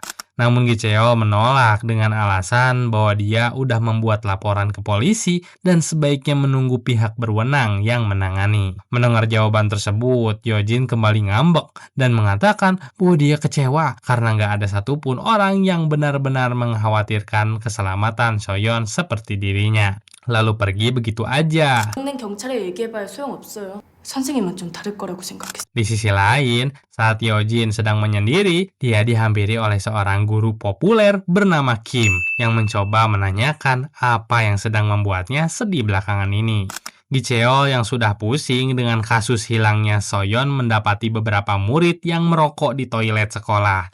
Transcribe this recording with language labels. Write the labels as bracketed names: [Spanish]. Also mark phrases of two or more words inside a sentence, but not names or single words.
[Indonesian] Namun Gicheol menolak dengan alasan bahwa dia udah membuat laporan ke polisi dan sebaiknya menunggu pihak berwenang yang menangani. Mendengar jawaban tersebut, Yojin kembali ngambek dan mengatakan bahwa dia kecewa karena nggak ada satupun orang yang benar-benar mengkhawatirkan keselamatan Soyeon seperti dirinya. Lalu pergi begitu aja. [Korean] 동네 경찰에 얘기해봐야 소용없어요. 선생님은 좀 다를 거라고 생각했어요. [Indonesian] Di sisi lain, saat Yojin sedang menyendiri, dia dihampiri oleh seorang guru populer bernama Kim yang mencoba menanyakan apa yang sedang membuatnya sedih belakangan ini. Gicheol yang sudah pusing dengan kasus hilangnya Soyeon mendapati beberapa murid yang merokok di toilet sekolah.